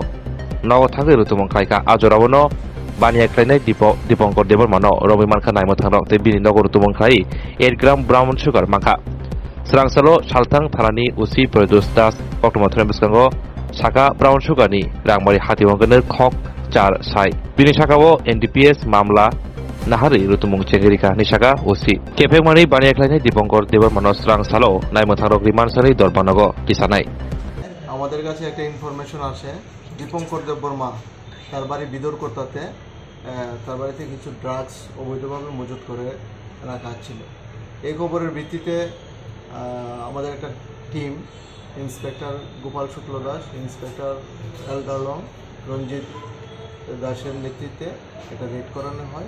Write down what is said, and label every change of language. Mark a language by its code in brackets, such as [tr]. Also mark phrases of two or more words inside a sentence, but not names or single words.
[trp] nogothangoi rutumong khlaika ajorabono Bania Klanai Dipankar Debarmano Robi Manka Naimo Thangrok te bini nogor tumong khlai 8 gram [en] brown sugar [trp] mangka srangsalo saltang thanani usi produce das oktomathram biskango saka [en] brown sugar [trp] ni rangmari hatiwangene khok 4 sai bini sakao NDPS mamla nahari rutumong chengerika ni saka usi kefekmani Bania Klanai Dipankar Debarmano srangsalo Naimo Thangrok rimansari dorpanogo tisanai [bn] আমাদের কাছে একটা ইনফরমেশন আসে দীপঙ্কর দেববর্মা তার বাড়ি বিদরকোটাতে তার বাড়িতে কিছু ড্রাগস অবৈধভাবে মজুত করে রাখা ছিল। এই খবরের ভিত্তিতে আমাদের একটা টিম ইন্সপেক্টর গোপাল শুক্ল দাস, ইন্সপেক্টর এলডালং রঞ্জিত দাসের নেতৃত্বে এটা রেড করানো হয়।